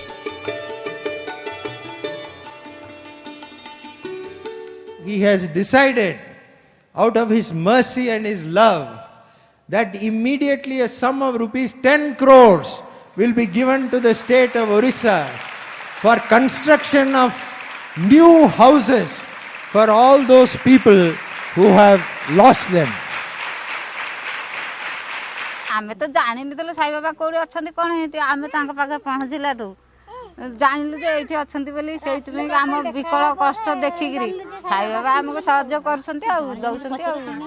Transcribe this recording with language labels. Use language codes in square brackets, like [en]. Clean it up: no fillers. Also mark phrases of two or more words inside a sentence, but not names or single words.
[en] He has decided, out of his mercy and his love, that immediately a sum of rupees 10 crores will be given to the state of Orissa for construction of new houses for all those people who have lost them. [or] ଆମେ ତ ଜାଣିନଥିଲୁ ସାଇ ବାବା କୋଉଠି ଅଛନ୍ତି କ'ଣ ହେଇଛି ଆମେ ତାଙ୍କ ପାଖରେ ପହଞ୍ଚିଲାଠୁ ଜାଣିଲୁ ଯେ ଏଇଠି ଅଛନ୍ତି ବୋଲି ସେଇଥିପାଇଁ ଆମ ବିକଳ କଷ୍ଟ ଦେଖିକିରି ସାଇ ବାବା ଆମକୁ ସାହାଯ୍ୟ କରୁଛନ୍ତି ଆଉ ଦଉଛନ୍ତି ଆଉ.